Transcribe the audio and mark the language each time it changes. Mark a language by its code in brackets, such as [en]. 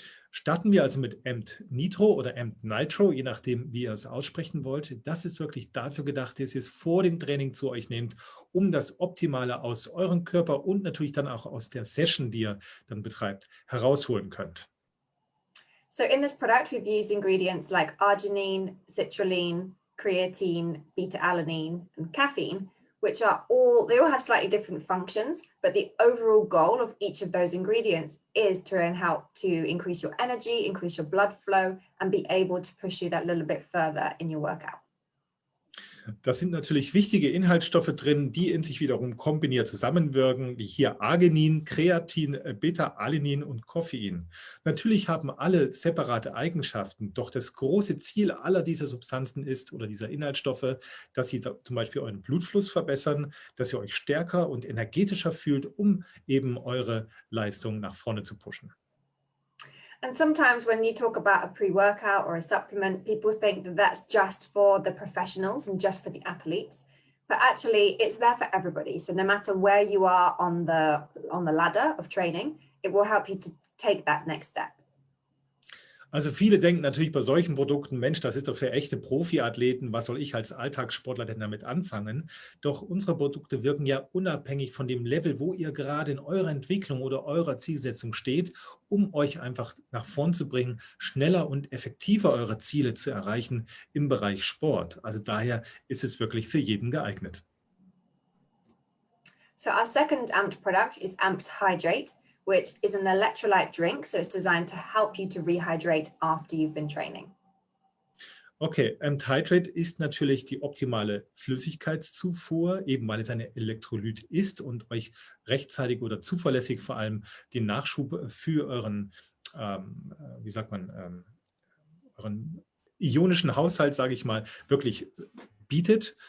[de] Starten wir also mit AMPed Nitro oder AMPed Nitro, je nachdem, wie ihr es aussprechen wollt. Das ist wirklich dafür gedacht, dass ihr es vor dem Training zu euch nehmt, um das Optimale aus eurem Körper und natürlich dann auch aus der Session, die ihr dann betreibt, herausholen könnt. [en] So in this product, we've used ingredients like arginine, citrulline, creatine, beta-alanine, and caffeine, which are they all have slightly different functions, but the overall goal of each of those ingredients is to help to increase your energy, increase your blood flow, and be able to push you that little bit further in your workout. [de] Da sind natürlich wichtige Inhaltsstoffe drin, die in sich wiederum kombiniert zusammenwirken, wie hier Arginin, Kreatin, Beta-Alanin und Koffein. Natürlich haben alle separate Eigenschaften, doch das große Ziel aller dieser Substanzen ist oder dieser Inhaltsstoffe, dass sie zum Beispiel euren Blutfluss verbessern, dass ihr euch stärker und energetischer fühlt, um eben eure Leistung nach vorne zu pushen. [en] And sometimes when you talk about a pre-workout or a supplement, people think that that's just for the professionals and just for the athletes. But actually, it's there for everybody. So no matter where you are on the ladder of training, it will help you to take that next step. [de] Also viele denken natürlich bei solchen Produkten, Mensch, das ist doch für echte Profiathleten, was soll ich als Alltagssportler denn damit anfangen? Doch unsere Produkte wirken ja unabhängig von dem Level, wo ihr gerade in eurer Entwicklung oder eurer Zielsetzung steht, um euch einfach nach vorn zu bringen, schneller und effektiver eure Ziele zu erreichen im Bereich Sport. Also daher ist es wirklich für jeden geeignet. [en] So our second AMPed product is AMPed Hydrate, which is an electrolyte drink. So it's designed to help you to rehydrate after you've been training. [de] Okay, Hydrate ist natürlich die optimale Flüssigkeitszufuhr, eben weil es ein Elektrolyt ist und euch rechtzeitig oder zuverlässig vor allem den Nachschub für euren, wie sagt man, euren ionischen Haushalt, sage ich mal, wirklich bietet.